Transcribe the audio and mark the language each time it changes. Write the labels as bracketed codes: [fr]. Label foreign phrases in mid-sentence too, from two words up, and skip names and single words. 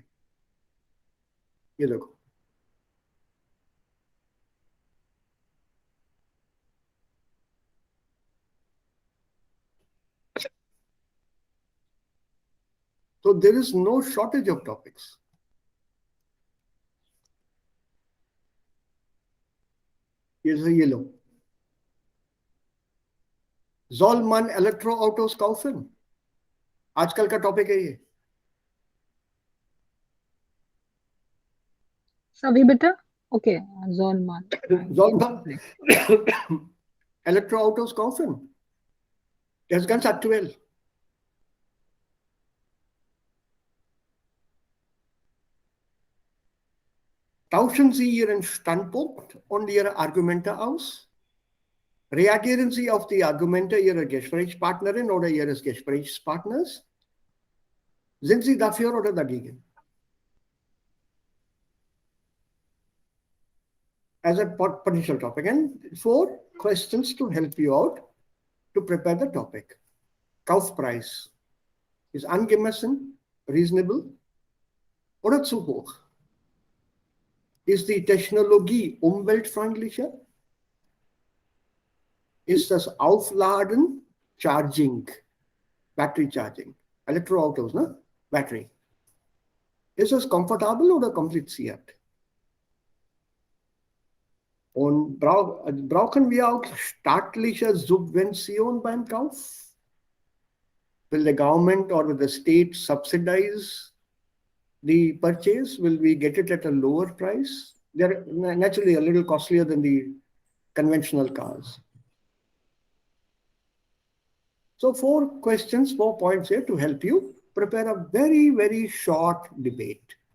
[hi] ये देखो, तो [en] there is no shortage of topics. [hi] ये लो, [de] soll man Elektroautos kaufen? [hi] आजकल का टॉपिक है ये। Sabi beta? [en] Okay, Zolman. [de] Soll man Elektroautos kaufen? Das ist ganz aktuell. Tauschen Sie Ihren Standpunkt und Ihre Argumente aus. Reagieren Sie auf die Argumente Ihrer Gesprächspartnerin oder Ihres Gesprächspartners. Sind Sie dafür oder dagegen? [en] As a potential topic, and 4 questions to help you out to prepare the topic. [de] Kaufpreis ist angemessen, reasonable oder zu hoch? Ist die Technologie umweltfreundlicher? Ist das Aufladen, [en] Charging, Battery Charging, [de] Elektroautos, ne? Battery. Ist es komfortabel oder kompliziert? Und brauchen wir auch staatliche Subvention beim Kauf? [en] Will the government or will the state subsidize the purchase? Will we get it at a lower price? They're naturally a little costlier than the conventional cars. So 4 questions, 4 points here to help you prepare a very, very short debate.